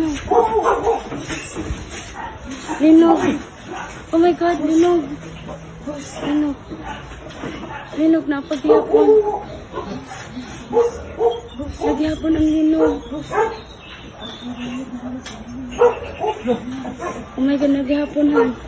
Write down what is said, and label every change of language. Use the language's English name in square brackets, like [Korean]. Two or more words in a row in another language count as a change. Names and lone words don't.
[Waray] Linog. [English] Oh my God, [Waray] linog. Linog. Linog na paghihapon. Paghihapon ang linog. [English] Oh my God, [Waray] naghihapon han.